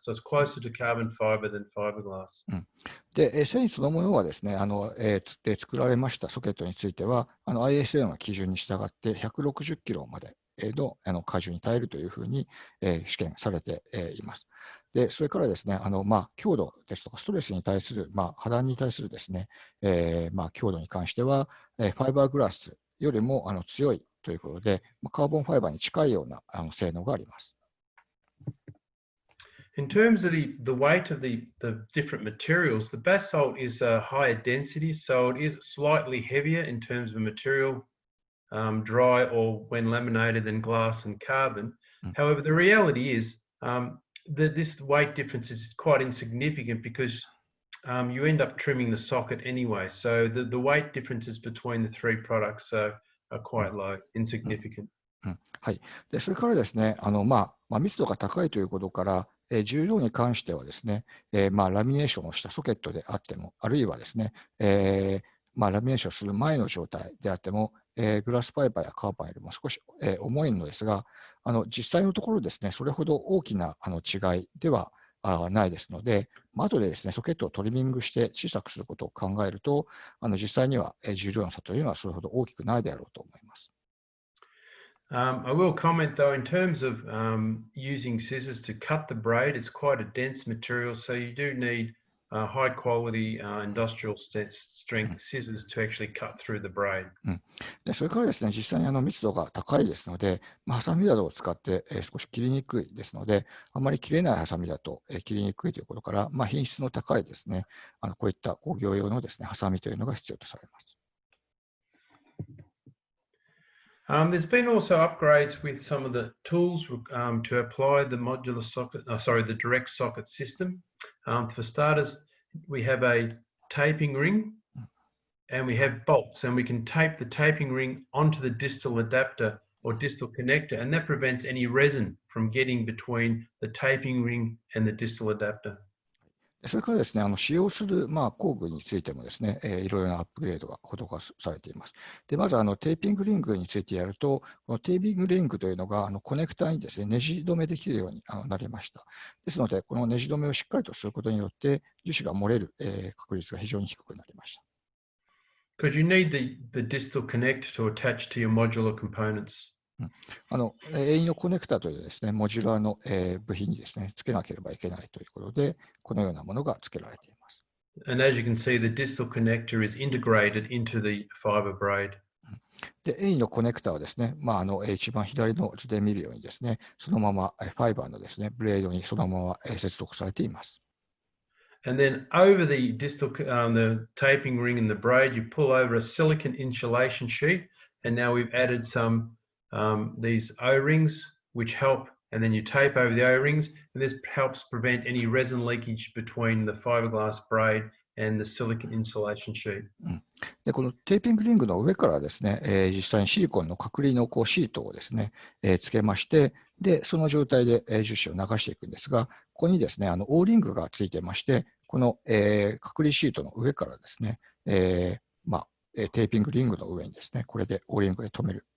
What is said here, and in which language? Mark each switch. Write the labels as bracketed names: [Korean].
[English] So it's closer to carbon fiber than fiberglass. [Japanese] で、繊維そのものはですね、で作られましたソケットについては、ISO の基準に従って160キロまでの荷重に耐えるというふうに試験されています。で、それからですね、強度ですとか、ストレスに対する、破断に対するですね、強度に関しては、ファイバーグラスよりも強いということで、カーボンファイバーに近いような性能があります。 [English] In terms of the weight of the different materials, the basalt is a higher density, so it is slightly heavier in terms of material, dry or when laminated than glass and carbon. However, the reality is that this weight difference is quite insignificant because you end up trimming the socket anyway. So the weight differences between the three products are quite low, insignificant. はい。 [Japanese] で、それからですね、密度が高いということから、重量に関してはですね、ラミネーションをしたソケットであっても、あるいはですね、ラミネーションする前の状態であっても、グラスファイバーやカーバンよりも少し、重いのですが、実際のところですね、それほど大きな違いではないですので、後でですね、ソケットをトリミングして小さくすることを考えると、実際には重量の差というのはそれほど大きくないであろうと思います。 [English] I will comment though, in terms of using scissors to cut the braid, it's quite a dense material, so you do need high quality industrial strength scissors to actually cut through the braid. [Japanese] でそれからですね、実際に密度が高いですので、ハサミなどを使って、少し切りにくいですので、あまり切れないハサミだと、切りにくいということから、品質の高いですね、こういった工業用のですね、ハサミというのが必要とされます。 [English] There's been also upgrades with some of the tools to apply the modular socket, the direct socket system. For starters, we have a taping ring and we have bolts, and we can tape the taping ring onto the distal adapter or distal connector, and that prevents any resin from getting between the taping ring and the distal adapter. [Japanese] それからですね、使用する、工具についてもですね、いろいろなアップグレードが施されています。で、まずテーピングリングについてやると、このテーピングリングというのがコネクターにですね、ネジ止めできるようになりました。ですので、このネジ止めをしっかりとすることによって、樹脂が漏れる、確率が非常に低くなりました。 [English] Because you need the distal connector to attach to your modular components. [Japanese] 永遠のコネクタというですね、モジュラーの、部品にですね、つけなければいけないということで、このようなものがつけられています。 [English] And as you can see, the distal connector is integrated into the fiber braid. [Japanese] で、永遠のコネクタはですね、一番左の図で見るようにですね、そのままファイバーのですね、ブレードにそのまま接続されています。 [English] And then over the distal, the taping ring and the braid, you pull over a silicon insulation sheet, and now we've added some these O-rings which help, and then you tape over the O-rings, and this helps prevent any resin leakage between the fiberglass braid and the silicon insulation sheet. [Japanese] でこのテーピングリングの上からですね、実際にシリコンの隔離のシートをですね、つけまして、でその状態で樹脂を流していくんですが、ここにですね、オーリングがついてまして、この、隔離シートの上からですね、テーピングリングの上にですね、これでオーリングで留める。